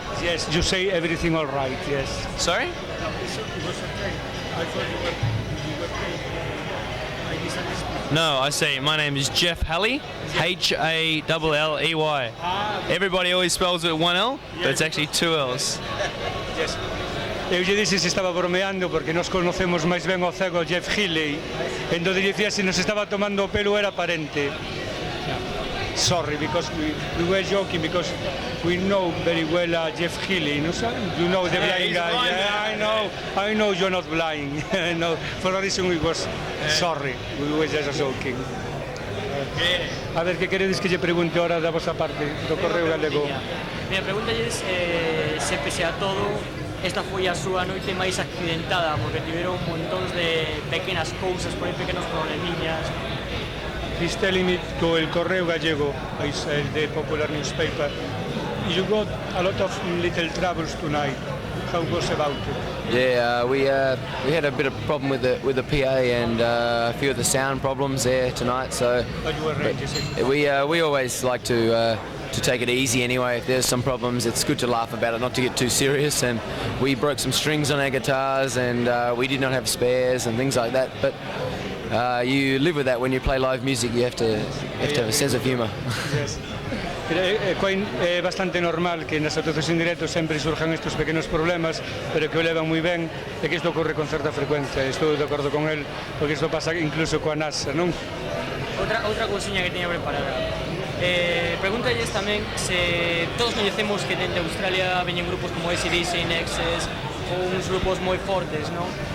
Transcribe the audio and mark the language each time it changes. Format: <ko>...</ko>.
<en>Yes, you say everything all right, yes. Sorry? No, it was okay. I thought you were playing. I misunderstood. No, I see. My name is Jeff Halley, H-A-L-L-E-Y. Everybody always spells it with one L, but it's actually two L's. Yes.</en> <gl>Eu lle dixen se estaba bromeando porque nos conocemos máis ben o cego Jeff Healey. Entón dicía se nos estaba tomando o pelo era parente.</gl> <en>Sorry, because we were joking because we know very well Jeff Healey. No? You know the blind guy. Blind, yeah, I know you're not blind. No, for a reason we was sorry. We were just joking.</en> <gl>A ver, que queredes que lle pregunte ahora da vosa parte do Correo Galego? Mira, pregúntalles se pese a todo esta foi a súa noite máis accidentada porque tiveron montóns de pequenas cousas, por aí pequenos problemiñas.</gl> <en>He's telling me to El Correo Gallego, the popular newspaper. You got a lot of little troubles tonight. How was about it? Yeah, we had a bit of problem with the PA and a few of the sound problems there tonight. So But you arranged it. we always like to take it easy anyway. If there's some problems, it's good to laugh about it, not to get too serious. And we broke some strings on our guitars, and we did not have spares and things like that. But you live with that when you play live music. You have to have a sense of humour. Yes.</en> <gl>É bastante normal que nas actuacións en directo sempre surjan estes pequenos problemas, pero que o levan moi ben e que isto ocorre con certa frecuencia. Estou de acordo con el, porque isto pasa incluso coa NASA, non? Outra cousiña que teña preparada. Pregúntalles tamén se todos coñecemos que dende Australia veñen grupos como AC/DC, Nexus ou uns grupos moi fortes, non?</gl>